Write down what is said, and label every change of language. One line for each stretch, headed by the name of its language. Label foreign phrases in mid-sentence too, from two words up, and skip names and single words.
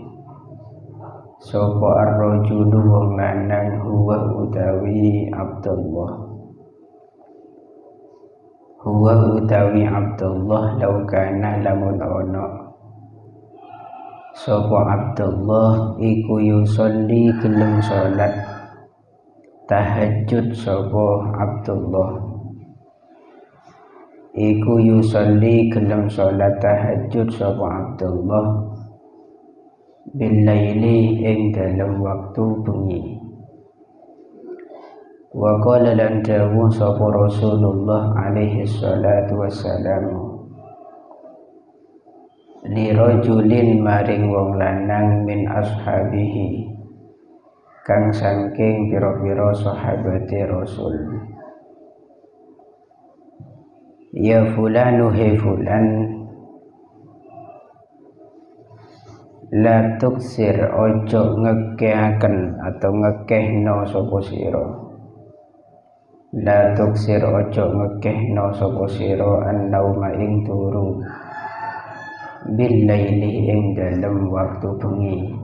Javanese: sapa ar-rajulu wong lanang huwa utawi Abdullah
Arabic: لو كان
Javanese: lamun ana sapa Abdullah iku yusolli gelem salat tahajud sapa Abdullah iku yusolli gelem salat tahajud sapa Abdullah billaili ing dalem waktu bengi
Arabic: وقال
Javanese: lan dawuh sapa Rasulullah
Arabic: عليه الصلاة والسلام لرجل
Javanese: maring wong lanang
Arabic: من أصحابه
Javanese: kang saking pira-pira sahabate Rasul
Arabic: يا فلان
Javanese: he fulan
Arabic: لا تكثر
Javanese: ojo ngekehaken atau ngekehno sapa sira
Arabic: لا تكثر
Javanese: ojo ngekehno sapa sira an-nauma ing turu
Arabic: بالليل
Javanese: ing dalem waktu bengi